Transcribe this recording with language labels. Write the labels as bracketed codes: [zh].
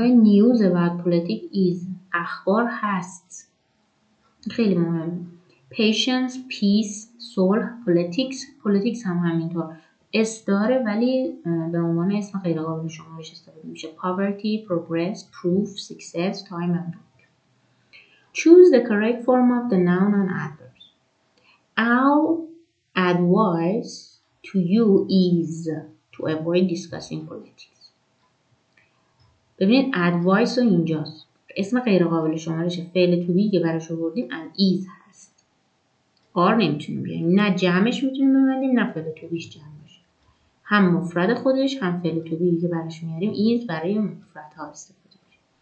[en] news about politics is [fa] اخبار هست. خیلی مهمه. patience, peace, صلح، politics هم همینطور اس داره ولی به عنوان اسم غیر قابل شمارش استفاده میشه. [en] poverty, progress, proof, success, time and work. Choose the correct form of the noun and adverbs. Our advice to you is to avoid discussing politics. [fa] ببینید advice رو اینجاست. اسم غیر قابل شمارش فعل to be که براش آوردیم and is هست. آر نمیتونیم بیاریم. نه جمعش میتونیم ببندیم نه فعل to beش جمع باشه. هم مفرد خودش هم فعل to be که براش میاریم is برای مفردها استفاده میشه.